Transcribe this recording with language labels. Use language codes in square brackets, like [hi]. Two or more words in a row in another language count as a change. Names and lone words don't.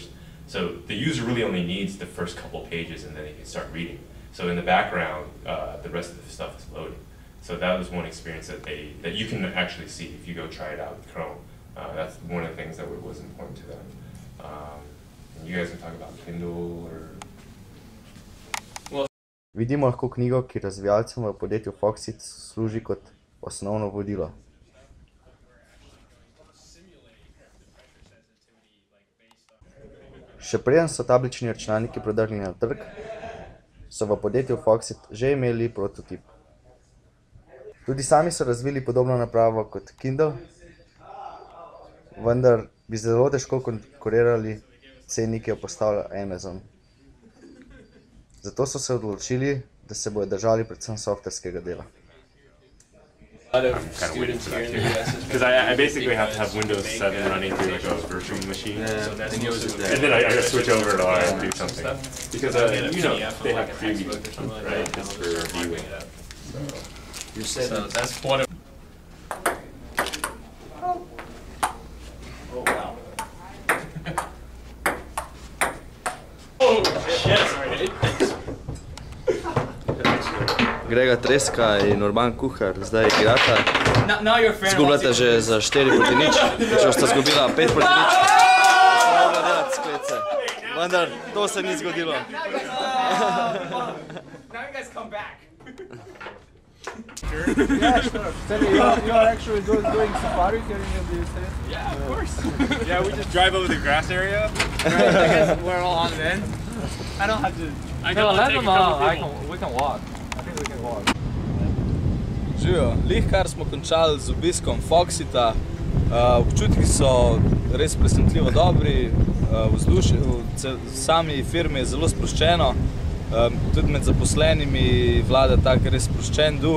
[en] So the user really only needs the first couple pages and then they can start reading. So in the background, the rest of the stuff is loading. So that was one experience that you can actually see if you go try it out with Chrome. That's one of the things that was important to them. And you guys can talk about Kindle or... [sl] Vidimo lahko knjigo, ki razvijalcem v podjetju Foxit služi kot osnovno vodilo. Še preden so tablični računalniki prodrli na trg, so v podjetju Foxit že imeli prototip. Tudi sami so razvili podobno napravo kot Kindle, vendar bi zelo težko konkurirali ceni, ki jo postavlja Amazon. Zato so se odločili, da se bodo držali predvsem softverskega dela. [en] I'm kind of waiting for that too. Because I basically have to have Windows 7 running through like a virtual machine. And then I gotta switch over to R and do something. Because, you know, they have preview, right, just for viewing. So that's one of... Oh, wow. Oh, shit, sorry. [sl] Grega Treska in Urban Kuhar zdaj igrata. Zgubljata že za 4-0, že sta zgubila 5-0. Da se mogla delati sklece. Vendar to se ni zgodilo. [en] Now you guys come back. Yeah, sure. Tell me, you are actually doing safari here in the state? Yeah, of course. Yeah, we just drive over the grass area. I guess we're all on then. I don't have to. I can let them We can walk. I think we can walk. [sl] Živijo, lihkar smo končali z obiskom Foxita. Občutki so res presenetljivo dobri, vzdušje v sami firmi je zelo sproščeno. Tudi med zaposlenimi vlada tak res sproščen duh.